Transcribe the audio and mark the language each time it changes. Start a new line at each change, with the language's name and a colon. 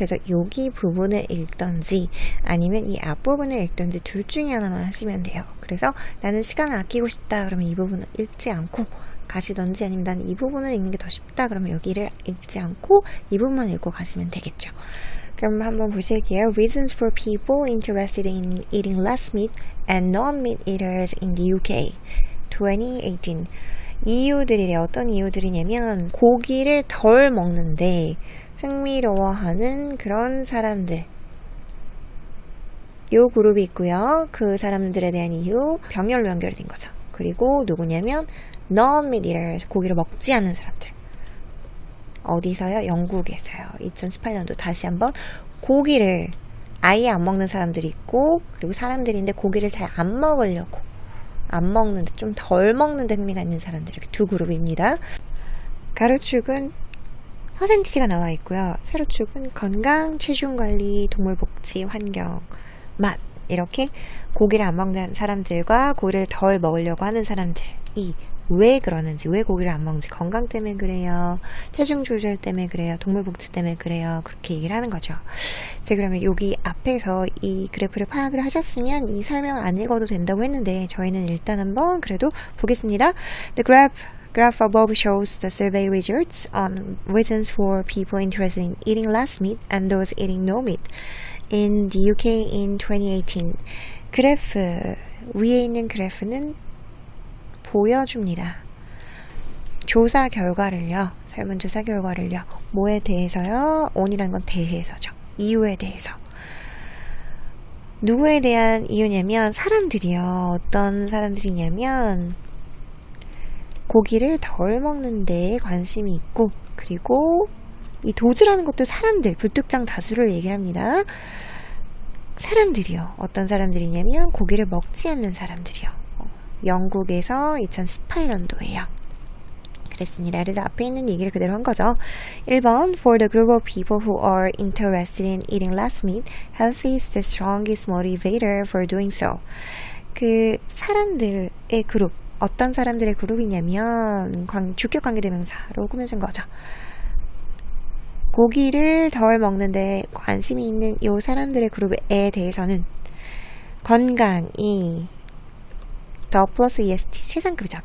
Korean: 그래서 여기 부분을 읽던지 아니면 이 앞부분을 읽던지 둘 중에 하나만 하시면 돼요. 그래서 나는 시간을 아끼고 싶다 그러면 이 부분을 읽지 않고 가시던지, 아니면 나는 이 부분을 읽는 게 더 쉽다 그러면 여기를 읽지 않고 이 부분만 읽고 가시면 되겠죠. 그럼 한번 보실게요.
English: Reasons for people interested in eating less meat and non-meat eaters in the UK 2018.
Korean: 이유들이래. 어떤 이유들이냐면 고기를 덜 먹는데 흥미로워하는 그런 사람들, 요 그룹이 있고요. 그 사람들에 대한 이유, 병렬로 연결된 거죠. 그리고 누구냐면
English: non-meat eaters,
Korean: 고기를 먹지 않는 사람들. 어디서요? 영국에서요. 2018년도 다시 한번 고기를 아예 안 먹는 사람들이 있고, 그리고 사람들인데 고기를 잘 안 먹으려고, 안 먹는데 좀 덜 먹는데 흥미가 있는 사람들, 이렇게 두 그룹입니다. 가로축은 퍼센티지가 나와 있고요. 세로축은 건강, 체중관리, 동물복지, 환경, 맛, 이렇게 고기를 안 먹는 사람들과 고기를 덜 먹으려고 하는 사람들이 왜 그러는지, 왜 고기를 안 먹는지, 건강 때문에 그래요, 체중 조절 때문에 그래요, 동물복지 때문에 그래요, 그렇게 얘기를 하는 거죠. 자, 그러면 여기 앞에서 이 그래프를 파악을 하셨으면 이 설명을 안 읽어도 된다고 했는데 저희는 일단 한번 그래도 보겠습니다.
English: The graph above shows the survey results on reasons for people interested in eating less meat and those eating no meat in the UK in 2018.
Korean: 그래프 위에 있는 그래프는 보여줍니다. 조사 결과를요. 설문조사 결과를요. 뭐에 대해서요? on이라는 건 대해서죠. 이유에 대해서. 누구에 대한 이유냐면 사람들이요. 어떤 사람들이냐면 고기를 덜 먹는 데에 관심이 있고, 그리고 이 도즈라는 것도 사람들, 불특정 다수를 얘기를 합니다. 사람들이요. 어떤 사람들이냐면 고기를 먹지 않는 사람들이요. 영국에서 2018년도에요. 그랬습니다. 그래서 앞에 있는 얘기를 그대로 한 거죠.
English: 1번 For the group of people who are interested in eating less meat, health is the strongest motivator for doing so.
Korean: 그 사람들의 그룹, 어떤 사람들의 그룹이냐면 주격 관계대명사로 꾸며진 거죠. 고기를 덜 먹는데 관심이 있는 이 사람들의 그룹에 대해서는 건강이 더 플러스 EST 최상급이죠.